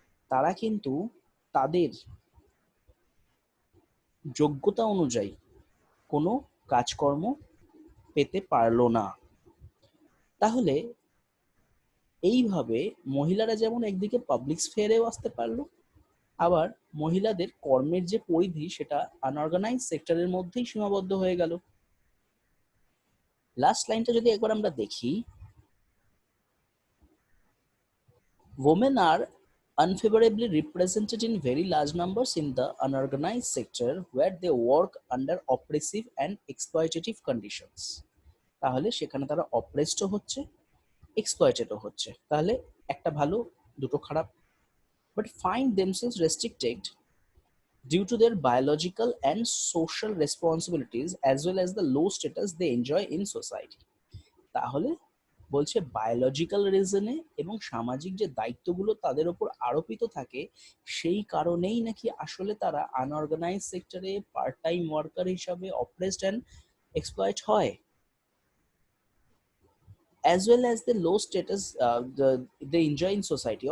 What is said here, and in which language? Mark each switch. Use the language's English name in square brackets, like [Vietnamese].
[Bangla] তারা কিন্তু তাদের যোগ্যতা অনুযায়ী কোনো কাজকর্ম পেতে পারলো না। তাহলে এইভাবে মহিলারা যেমন একদিকে পাবলিক স্ফেয়ারেও আসতে পারলো, আবার মহিলাদের কর্মের যে পরিধি সেটা আনঅর্গানাইজ সেক্টরের মধ্যেই সীমাবদ্ধ হয়ে গেল। লাস্ট লাইনটা যদি একবার আমরা দেখি, [English] women are unfavorably represented in very large numbers in the unorganized sector where they work under oppressive and exploitative conditions। [Bangla] তাহলে সেখানে তারা অপ্রেসড হচ্ছে, এক্সপ্লয়েটেডও হচ্ছে। তাহলে একটা ভালো, দুটো খারাপ। [English] But find themselves restricted due to their biological and social responsibilities as well as the low status they enjoy in society। [Bangla] তাহলে বলছে বায়োলজিক্যাল রিজনে এবং সামাজিক যে দায়িত্বগুলো তাদের উপর আরোপিত থাকে, সেই কারণেই নাকি আসলে তারা আনঅর্গানাইজ সেক্টরে পার্ট টাইম ওয়ার্কার হিসাবে অপ্রেসড অ্যান্ড এক্সপ্লয়েট হয়, [English] As well as the low status they enjoy in society.